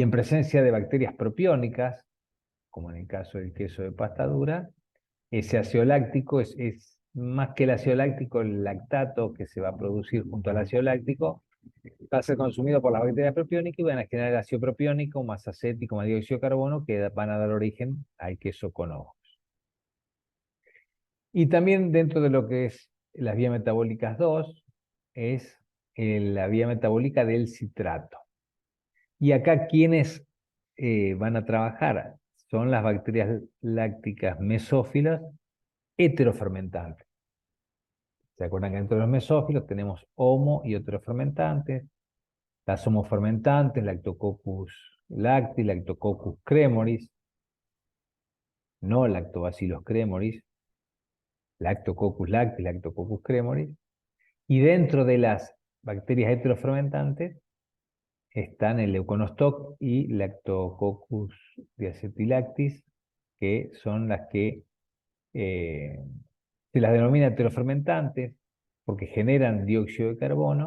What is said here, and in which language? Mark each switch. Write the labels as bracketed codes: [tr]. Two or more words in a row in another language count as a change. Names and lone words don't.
[es] en presencia de bacterias propiónicas, como en el caso del queso de pasta dura, ese ácido láctico es más que el ácido láctico, el lactato que se va a producir junto al ácido láctico va a ser consumido por las bacterias propiónicas y van a generar ácido propiónico más acético más dióxido de carbono que van a dar origen al queso con hongos. Y también dentro de lo que es las vías metabólicas 2 es la vía metabólica del citrato. Y acá quienes van a trabajar son las bacterias lácticas mesófilas heterofermentantes. ¿Se acuerdan que dentro de los mesófilos tenemos homo y heterofermentantes? Las homofermentantes, Lactococcus lacti, Lactococcus cremoris, no Lactobacillus cremoris, Lactococcus lacti, Lactococcus cremoris. Y dentro de las bacterias heterofermentantes están el Leuconostoc y Lactococcus diacetilactis, que son las que eh, se las denomina heterofermentantes porque generan dióxido de carbono